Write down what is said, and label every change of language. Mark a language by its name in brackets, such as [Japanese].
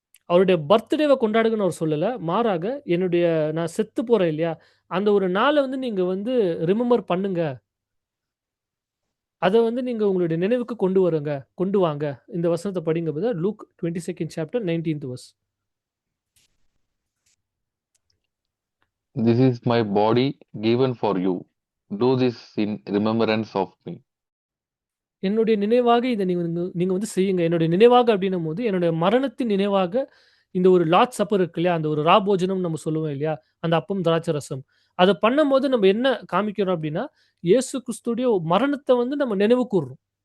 [Tamil] அவருடைய பர்த்டேவ கொண்டாடுங்கன்னு அவர் சொல்லல. மாறாக நான் செத்து போறேன் இல்லையா? அந்த ஒரு நாள வந்து நீங்க வந்து ரிமெம்பர் பண்ணுங்க. அத வந்து நீங்க உங்களுடைய நினைவுக்கு கொண்டு வாங்க. இந்த வசனத்த படிங்க brother. Look 22nd chapter 19th verse. [English] This is my body given for you. Do this in remembrance of me. [Tamil] என்னுடைய நினைவாக இத நீங்க வந்து செய்யுங்க. என்னுடைய நினைவாக அப்படின்னும்போது, என்னுடைய மரணத்தின் நினைவாக இந்த ஒரு லார்ட் சப்பர் இருக்கு இல்லையா? அந்த ஒரு ராபோஜனம்னு நம்ம சொல்லுவோம் இல்லையா? அந்த அப்பம், திராட்சை ரசம். அத பண்ணும்போது நம்ம என்ன காமிக்கிறோம் அப்படின்னா, இயேசு கிறிஸ்துவுடைய மரணத்த வந்து நம்ம நினைவு கூர்றோம்.